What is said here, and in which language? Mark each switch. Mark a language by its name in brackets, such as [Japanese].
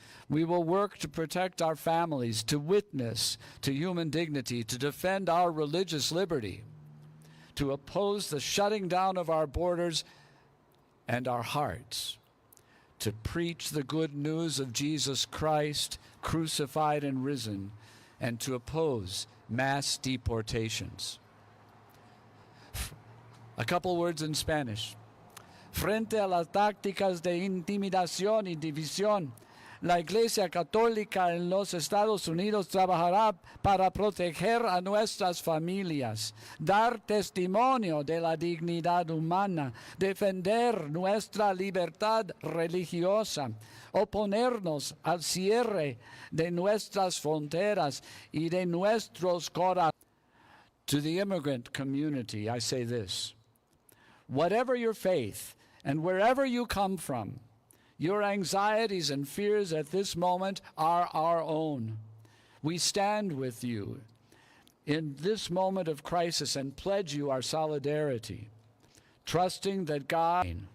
[English] We will work to protect our families, to witness to human dignity, to defend our religious liberty, to oppose the shutting down of our borders and our hearts, to preach the good news of Jesus Christ, crucified and risen, and to oppose mass deportations. A couple words in Spanish. [Spanish] Frente a las tácticas de intimidación y división, la Iglesia Católica en los Estados Unidos trabajará para proteger a nuestras familias, dar testimonio de la dignidad humana, defender nuestra libertad religiosa, oponernos al cierre de nuestras fronteras y de nuestros corazones. [English] To the immigrant community, I say this. Whatever your faith and wherever you come from, your anxieties and fears at this moment are our own. We stand with you in this moment of crisis and pledge you our solidarity, trusting that God.